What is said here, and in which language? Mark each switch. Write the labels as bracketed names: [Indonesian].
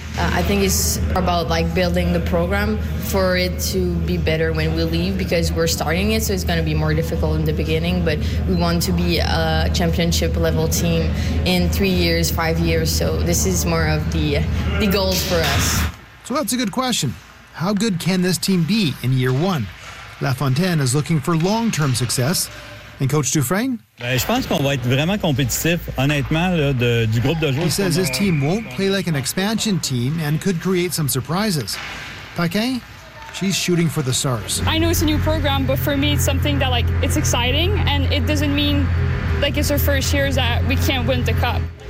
[English] I think it's about like building the program for it to be better when we leave, because we're starting it, so it's going to be more difficult in the beginning, but we want to be a championship level team in 3 years, 5 years, so this is more of the goals for us. So that's a good question. How good can this team be in year one? Lafontaine is looking for long-term success. And Coach Dufresne? [French] Ben, je pense qu'on va être vraiment compétitif, honnêtement, là, du groupe de joueurs. [English] He says his team won't play like an expansion team and could create some surprises. Paquin? She's shooting for the stars. I know it's a new program, but for me, it's something that, like, it's exciting, and it doesn't mean, like, it's her first year that we can't win the cup.